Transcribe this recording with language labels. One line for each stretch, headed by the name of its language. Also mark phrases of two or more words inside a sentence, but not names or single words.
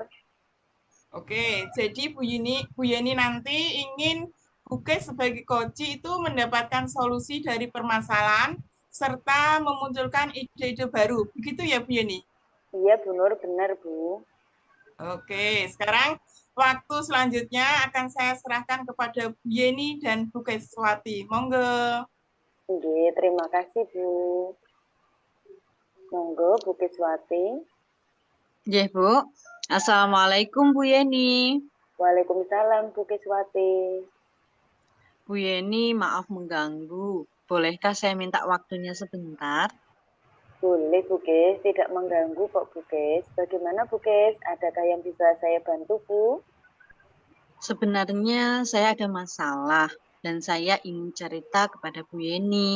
Indonesian: Oke, jadi Bu Yeni nanti ingin Bu Kes sebagai coachee itu mendapatkan solusi dari permasalahan serta memunculkan ide-ide baru. Begitu ya Bu Yeni? Iya Bu Nur, benar Bu. Oke, sekarang waktu selanjutnya akan saya serahkan kepada Bu Yeni dan Bu Kiswati. Monggo. Oke, terima kasih Bu. Monggo Bu Kiswati. Nggih Bu. Assalamualaikum Bu Yeni. Waalaikumsalam Bu Kiswati. Bu Yeni, maaf mengganggu. Bolehkah saya minta waktunya sebentar? Boleh Bu Kes, tidak mengganggu kok Bu Kes. Bagaimana Bu Kes? Adakah yang bisa saya bantu Bu? Sebenarnya saya ada masalah dan saya ingin cerita kepada Bu Yeni.